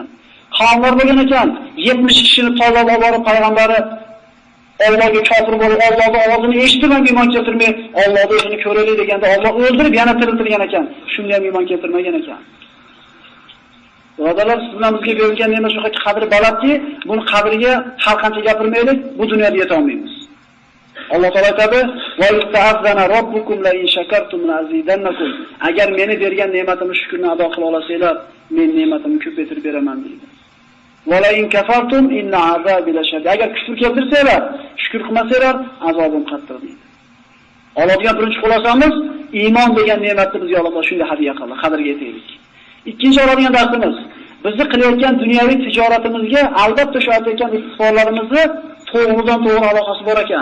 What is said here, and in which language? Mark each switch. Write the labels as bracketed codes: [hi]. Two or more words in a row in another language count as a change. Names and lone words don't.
[uz] Qavmlar bo'lgan ekan, 70 kishini tanlab olib borib payg'ambari Allohga kofir bo'lib, Allohning ovozini eshitib ham iymon keltirmay, Allohni o'zini ko'raylik deganda Alloh o'ldirib yana tiriltirgan ekan. Shunda ham iymon keltirmagan ekan. Birodarlar, siz bilan bizga berilgan ne'mat shu qadri balandki, buni qadriga har qancha gapirmaylik, bu dunyoda yeta olmaymiz. Alloh taolo aytadi: [ar] "وإذ تأذن ربكم لئن شكرتم لأزيدنكم." [uz] Agar meni bergan ne'matimni shukrni ado qila olasizlar, men ne'matimni ko'paytirib beraman deydi. [ar] "ولئن كفرتم إن عذابي لشديد." [uz] Agar kufr keltirsanglar, shukr qilmasanglar, azobim qattiq deydi. Oladigan birinchi xulosamiz, iymon degan ne'matni bizga Alloh taolo shunday hadya qildi, qadriga yetaylik. Ikkinchi oladigan darsimiz, bizni qilayotgan dunyoviy tijoratimizga albatta shu aytayotgan istiqbollarimizni to'g'ridan to'g'ri aloqasi bor ekan.